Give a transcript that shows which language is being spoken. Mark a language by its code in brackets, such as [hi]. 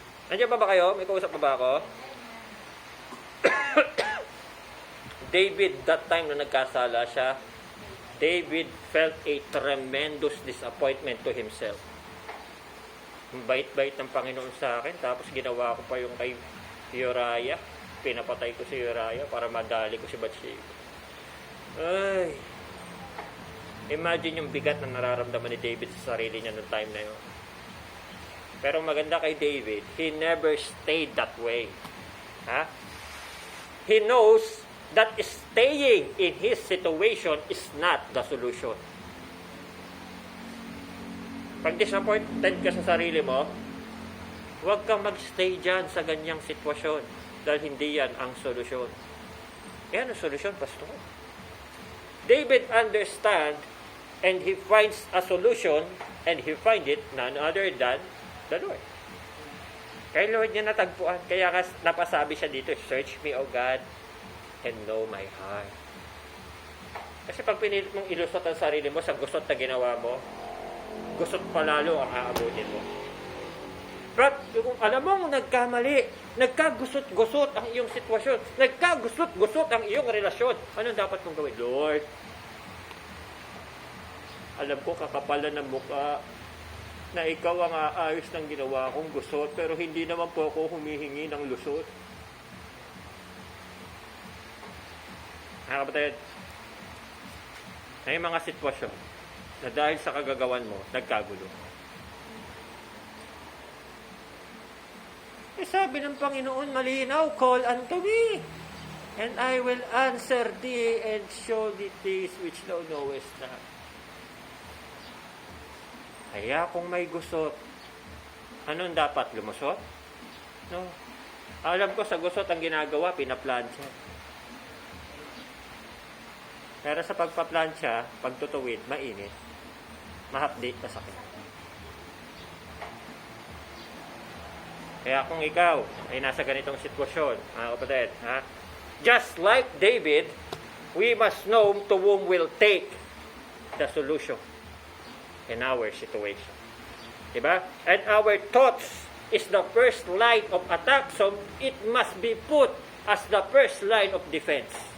[tl] Nandiyan pa ba kayo? May kausap pa ba ako? [en] David, that time [tl] na nagkasala siya, [en] David felt a tremendous disappointment to himself. [tl] Ang bait-bait ng Panginoon sa akin, tapos ginawa ko pa yung kay Uriah. Pinapatay ko si Uriah para madali ko si Bathsheba. Ay, imagine yung bigat na nararamdaman ni David sa sarili niya noong time na yun. Pero maganda kay David, [en] he never stayed that way. Ha? He knows that staying in his situation is not the solution. [tl] Pag disappointed ka sa sarili mo, huwag kang magstay dyan sa ganyang sitwasyon dahil hindi yan ang solusyon. Yan ang solusyon, Pastor. [en] David understand and he finds a solution and he find it none other than the Lord. [tl] Kay Lord niya natagpuan. Kaya napasabi siya dito, [en] search me, O God, and know my heart. [tl] Kasi pag pinilit mong ilusot ang sarili mo sa gusot na ginawa mo, gusot pa lalo ang aabutin mo. But kung alam mo nagkamali, nagkagusot-gusot ang iyong sitwasyon, nagkagusot-gusot ang iyong relasyon, anong dapat mong gawin? Lord, alam ko kakapalan ng mukha na ikaw ang aayos ng ginawa kong gusot, pero hindi naman po ako humihingi ng lusot. Mga kapatid, may mga sitwasyon na dahil sa kagagawan mo, nagkagulo. Eh sabi ng Panginoon, malinaw, [en] call unto me, and I will answer thee and show thee things which thou knowest not. [tl] Kaya kung may gusot, anong dapat? Lumusot? No. Alam ko sa gusot ang ginagawa, pinaplansya. Pero sa pagpaplansya, pagtutuwid, mainit. Mahapdi, masakit. Kaya kung ikaw ay nasa ganitong sitwasyon, mga kapatid, ha? [en] Just like David, we must know to whom will take the solution in our situation. Diba? And our thoughts is the first line of attack, so it must be put as the first line of defense.